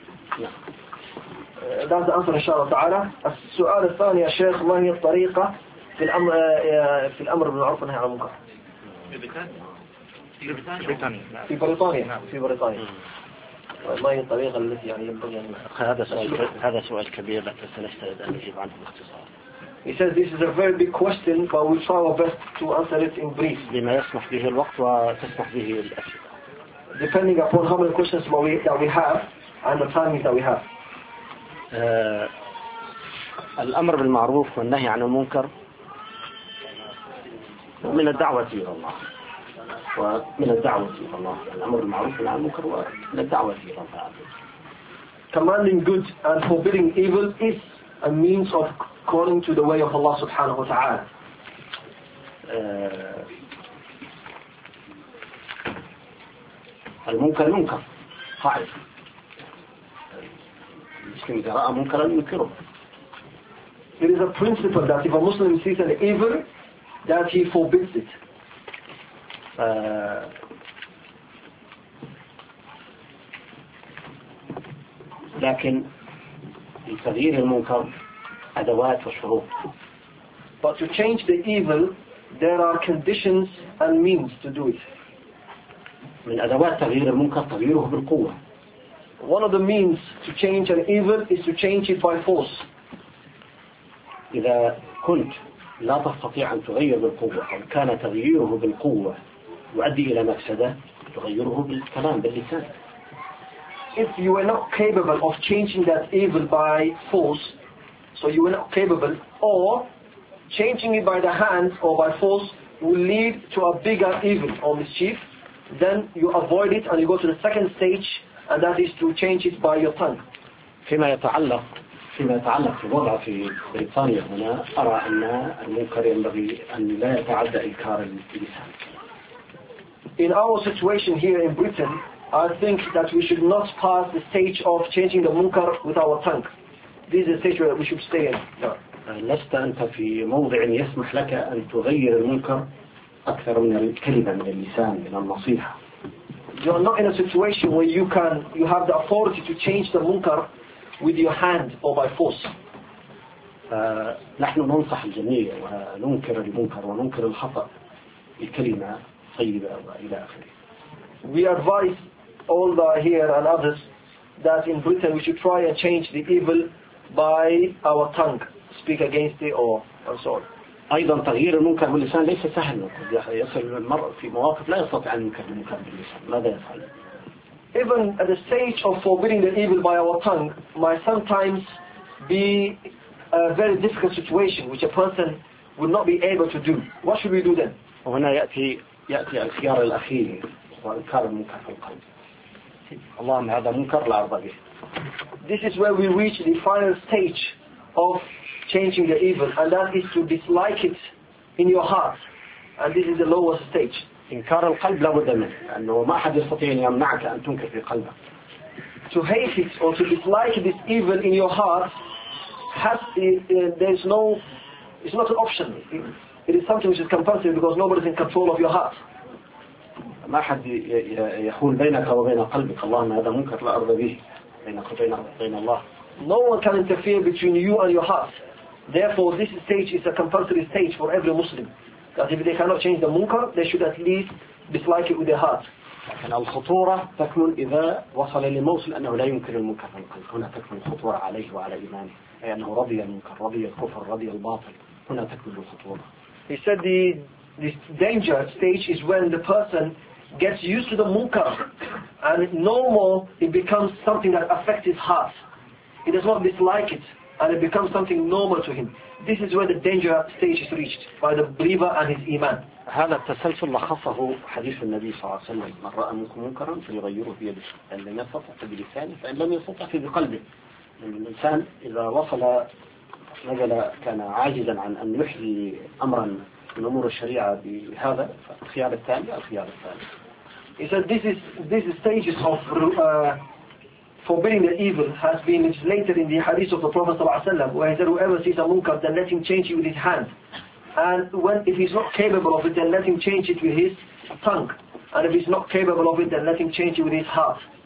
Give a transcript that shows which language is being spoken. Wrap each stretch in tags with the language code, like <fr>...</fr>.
<en>And for question, yes. That's the answer,</en> <ar>إن شاء الله تعالى. السؤال الثاني يا شيخ ما هي الطريقة في الأمر في الأمر بالمعروف والنهي عن المنكر؟ في بريطانيا. في بريطانيا. في بريطانيا. ما هي الطريقة التي يعني ينبغي أن هذا سؤال كبير لكن سنستعد أن نجيب عنه باختصار.</ar> <en>He says this is a very big question, but we'll try our best to answer it in brief.</en> <ar>بما يسمح به الوقت وتسمح به الأسئلة.</ar> <en>Depending upon how many questions that we have and the timing that we have.</en> <ar>الأمر بالمعروف والنهي عن المنكر من الدعوة إلى الله ومن الدعوة إلى الله الأمر بالمعروف والنهي عن المنكر ومن الدعوة إلى الله.</ar> <en>Commanding good and forbidding evil is a means of calling to the way of Allah</en> <ar>سبحانه وتعالى. المنكر منكر قاعد المسلم إذا رأى منكرا ينكره.</ar> <en>It is a principle that if a Muslim sees an evil that he forbids it.</en> <ar>لكن لتغيير المنكر أدوات وشروط.</ar> <en>But to change the evil there are conditions and means to do it.</en> <ar>من أدوات تغيير المنكر تغييره بالقوة.</ar> <en>One of the means to change an evil is to change it by force.</en> <ar>إذا كنت لا تستطيع أن تغير بالقوة أو كان تغييره بالقوة يؤدي إلى مفسدة تغيره بالكلام باللسان.</ar> <en>If you are not capable of changing that evil by force, so you are not capable, or changing it by the hands or by force will lead to a bigger evil or mischief. Then you avoid it and you go to the second stage and that is to change it by your tongue.</en> <ar>فيما يتعلق في الوضع في بريطانيا هنا أرى أن المنكر ينبغي أن لا يتعدى إنكار اللسان.</ar> <en>In our situation here in Britain, I think that we should not pass the stage of changing the munkar with our tongue. This is the stage where we should stay in.</en> <ar>لست أنت في موضع يسمح لك أن تغير المنكر أكثر من الكلمة من اللسان من النصيحة.</ar> <en>You are not in a situation where you have the authority to change the munkar with your hand or by force.</en> <ar>نحن ننصح الجميع وننكر المنكر وننكر الخطأ بكلمة طيبة إلى آخره.</ar> <en>We advise all the here and others that in Britain we should try and change the evil by our tongue, speak against it or so on.</en> <ar>أيضا تغيير المنكر باللسان ليس سهلا قد يصل المرء في مواقف لا يستطيع أن ينكر المنكر باللسان ماذا يفعل؟</ar> <en>Even at the stage of forbidding the evil by our tongue might sometimes be a very difficult situation which a person would not be able to do. What should we do then?</en> <ar>وهنا يأتي الخيار الأخير هو إنكار المنكر في القلب. اللهم هذا منكر لا أرضى به.</ar> <en>This is where we reach the final stage of changing the evil and that is to dislike it in your heart and this is the lowest stage.</en> <ar>إنكار القلب لابد منه لأنه ما أحد يستطيع أن يمنعك أن تنكر في قلبك.</ar> <en>To hate it or to dislike this evil in your heart it's not an option. It is something which is compulsory because nobody is in control of your heart.</en> <ar>ما أحد يحول بينك وبين قلبك اللهم هذا منكر لا أرضى به بينك وبين الله.</ar> <en>No one can interfere between you and your heart. Therefore, this stage is a compulsory stage for every Muslim. That if they cannot change the munkar, they should at least dislike it with their heart.</en> <ar>لكن الخطورة تكمن إذا وصل للموصل أنه لا يمكن المنكر هنا تكمن الخطورة عليه وعلى إيمانه أي أنه رضي المنكر رضي الكفر رضي الباطل هنا تكمن الخطورة.</ar> <en>He said the danger stage is when the person gets used to the munkar and no more it becomes something that affects his heart. He does not dislike it and it becomes something normal to him. This is where the danger stage is reached by the believer and his iman.</en> <ar>هذا التسلسل لخصه حديث النبي صلى الله عليه وسلم من رأى منكم منكرا فليغيره بيده أن لم يستطع بلسانه فإن لم يستطع في قلبه لأن الإنسان إذا وصل نزل كان عاجزا عن أن يحيي أمرا من أمور الشريعة بهذا الخيار الثاني الخيار الثاني.</ar> <en>He said this is stages of forbidding the evil has been legislated in the hadith of the Prophet</en> <ar>صلى الله عليه وسلم</ar> <en>where he said whoever sees a munkar then let him change it with his hand. And when if he's not capable of it, then let him change it with his tongue. And if he's not capable of it, then let him change it with his heart.</en>